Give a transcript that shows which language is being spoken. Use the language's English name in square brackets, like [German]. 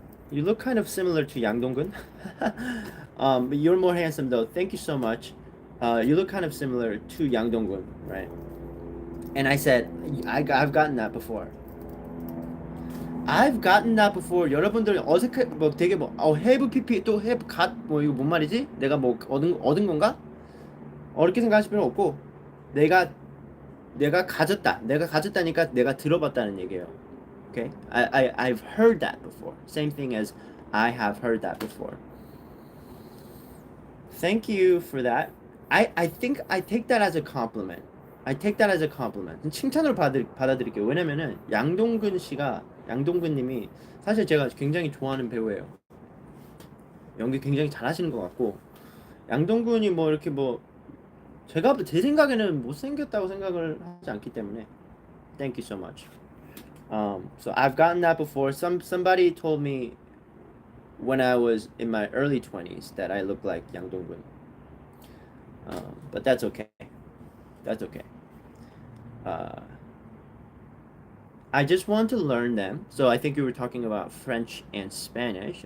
[English] You look kind of similar to Yang Donggun. But you're more handsome though. Thank you so much. You look kind of similar to Yang Donggun, right? And I said, I've gotten that before. I've gotten that before. [Korean] 여러분들 어색해 뭐 되게 뭐 have pp 또 have got 뭐 이거 뭔 말이지? 내가 뭐 얻은 건가? 어렵게 생각하실 필요 없고 내가 가졌다니까 내가 들어봤다는 얘기예요. [English] Okay? I've heard that before. Same thing as I have heard that before. Thank you for that. I think I take that as a compliment. I take that as a compliment. [Korean] 칭찬으로 받아들일게요. 왜냐면은 양동근 님이 사실 제가 굉장히 좋아하는 배우예요. 연기 굉장히 잘하시는 것 같고 양동근이 뭐 이렇게 뭐 제 생각에는 못생겼다고 생각을 하지 않기 때문에 [English] Thank you so much. So I've gotten that before. Somebody told me when I was in my early 20s that I look like Yang Dong-gun. But that's okay. That's okay. I just want to learn them. So I think you were talking about French and Spanish.